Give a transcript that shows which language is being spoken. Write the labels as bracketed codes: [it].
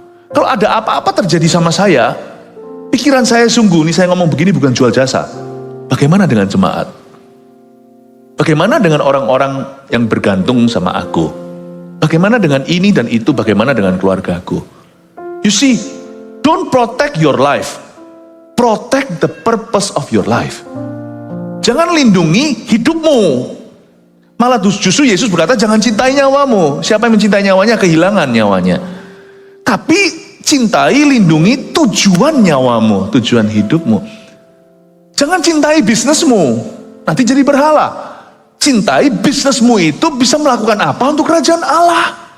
[id] Kalau ada apa-apa terjadi sama saya, pikiran saya sungguh, ini saya ngomong begini bukan jual jasa. Bagaimana dengan jemaat? Bagaimana dengan orang-orang yang bergantung sama aku? Bagaimana dengan ini dan itu? Bagaimana dengan keluargaku? [en] You see, don't protect your life. Protect the purpose of your life. [id] Jangan lindungi hidupmu. Malah justru Yesus berkata, jangan cintai nyawamu. Siapa yang mencintai nyawanya, kehilangan nyawanya. Tapi cintai, lindungi tujuan nyawamu, tujuan hidupmu. Jangan cintai bisnismu, nanti jadi berhala. Cintai bisnismu itu bisa melakukan apa untuk kerajaan Allah.